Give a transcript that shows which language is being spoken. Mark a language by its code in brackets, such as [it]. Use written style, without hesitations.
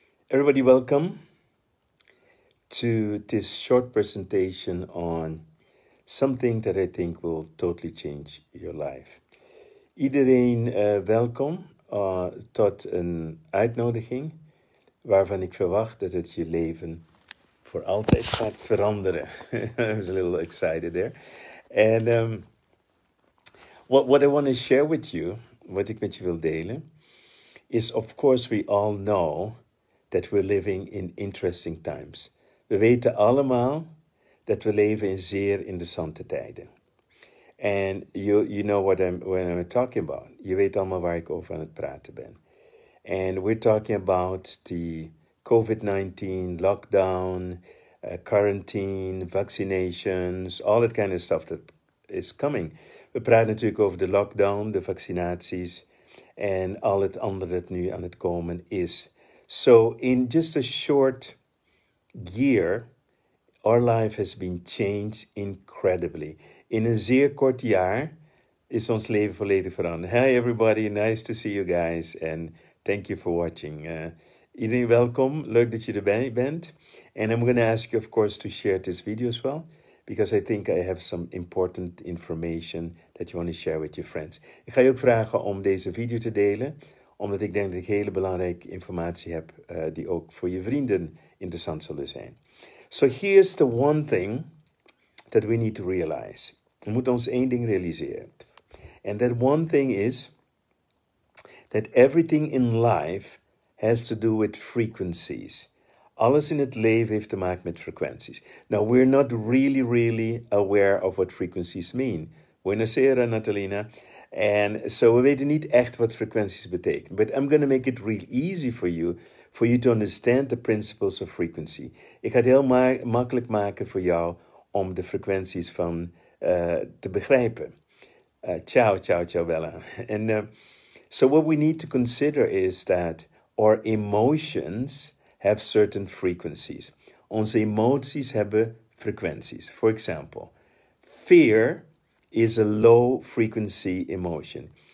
[en] Everybody, welcome to this short presentation on something that I think will totally change your life. [nl] Iedereen welkom tot een uitnodiging waarvan ik verwacht dat het je leven voor altijd gaat veranderen. [en] I was a little excited there. And what I want to share with you, [nl] wat ik met je wil delen, [en] is of course we all know that we're living in interesting times. [nl] We weten allemaal dat we leven in zeer interessante tijden. [en] And you know what I'm talking about. [nl] Je weet allemaal waar ik over aan het praten ben. [en] And we're talking about the COVID-19, lockdown, quarantine, vaccinations, all that kind of stuff that is coming. [nl] We praten natuurlijk over de lockdown, de vaccinaties en al het andere dat nu aan het komen is. [en] So in just a short year, our life has been changed incredibly. [nl] In een zeer kort jaar is ons leven volledig veranderd. [en] Hi everybody, nice to see you guys and thank you for watching. [nl] Iedereen welkom, leuk dat je erbij bent. [en] And I'm going to ask you of course to share this video as well, because I think I have some important information that you want to share with your friends. [nl] Ik ga je ook vragen om deze video te delen, omdat ik denk dat ik hele belangrijke informatie heb die ook voor je vrienden interessant zullen zijn. [en] So here's the one thing that we need to realize. [nl] We moeten ons één ding realiseren. [en] And that one thing is that everything in life has to do with frequencies. [nl] Alles in het leven heeft te maken met frequenties. [en] Now, we're not really aware of what frequencies mean. [it] Buonasera, Natalina. [en] And so [nl] we weten niet echt wat frequenties betekenen. [en] But I'm going to make it real easy for you to understand the principles of frequency. [nl] Ik ga het heel makkelijk maken voor jou om de frequenties van te begrijpen. [it] Ciao, Bella. [en] And so what we need to consider is that our emotions have certain frequencies. [nl] Onze emoties hebben frequenties. [en] For example, fear is a low frequency emotion.